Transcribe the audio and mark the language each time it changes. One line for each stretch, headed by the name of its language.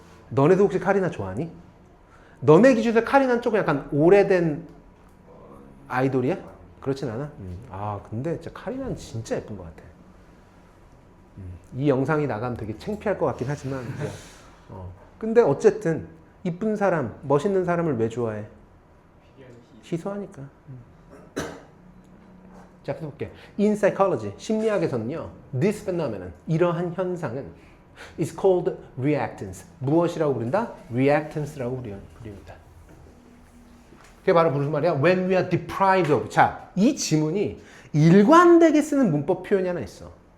Korean: 너네도 혹시 카리나 좋아하니? 너네 기준에서 카리나는 조금 약간 오래된 아이돌이야? 그렇진 않아? 근데 진짜 카리나는 진짜 예쁜 것 같아. 이 영상이 나가면 되게 창피할 것 같긴 하지만 근데 어쨌든 이쁜 사람, 멋있는 사람을 왜 좋아해? 시소하니까. 자, 계속 볼게.
English: In psychology,
Korean: 심리학에서는요,
English: this phenomenon,
Korean: 이러한 현상은
English: is called reactance.
Korean: 무엇이라고 부른다? reactance라고 부릅니다. 그게 바로 무슨 말이야?
English: When we are deprived of.
Korean: 자, 이 지문이 일관되게 쓰는 문법 표현이 하나 있어.